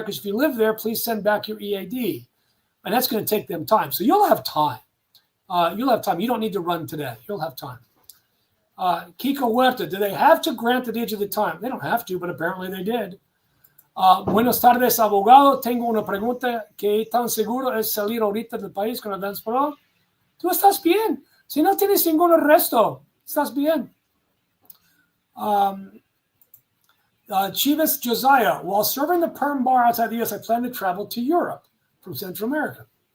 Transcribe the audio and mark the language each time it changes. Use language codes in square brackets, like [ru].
[en] Because if you live there, please send back your EAD. And that's going to take them time. So you'll have time. You don't need to run today. You'll have time. Kiko Huerta, do they have to grant the age of the time? They don't have to, but apparently they did. [es] Buenas tardes, abogado. Tengo una pregunta. ¿Qué tan seguro es salir ahorita del país con Advance Pro? Tú estás bien. Si no tienes ningún arresto, estás bien. [en] Chivas Josiah, while serving the perm bar outside the U.S., I plan to travel to Europe from Central America.